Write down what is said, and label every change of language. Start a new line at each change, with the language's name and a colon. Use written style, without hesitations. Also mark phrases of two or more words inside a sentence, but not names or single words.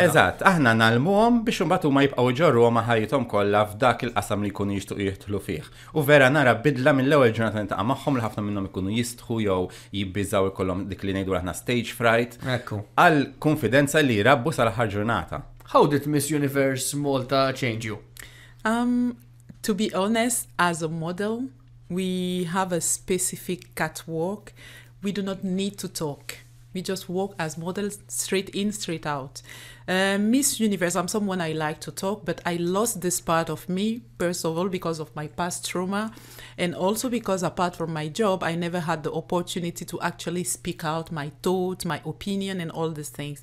Maltese: Eżatt, aħna nagħlmuhom biex imbagħad huma jibqgħu jġorruhom ma' ħajjithom kollha f'dak il-qasam li jkunu jixtiequ jidħlu fih. U vera nara bidla mill-ewwel ġurnata niltaqa' magħhom li ħafna minnhom ikunu jistħu jew jibbiżaw ikollhom dik li ngħidu aħna
English: stage fright
Maltese: għal konfidenza li jrabbu sal-aħħar ġurnata.
English: How did Miss Universe Malta change you? To be honest, as a model, we have a specific catwalk. We do not need to talk. We just walk as models straight in, straight out. Miss Universe, I'm someone I like to talk, but I lost this part of me, first of all, because of my past trauma, and also because apart from my job, I never had the opportunity to actually speak out my thoughts, my opinion, and all these things.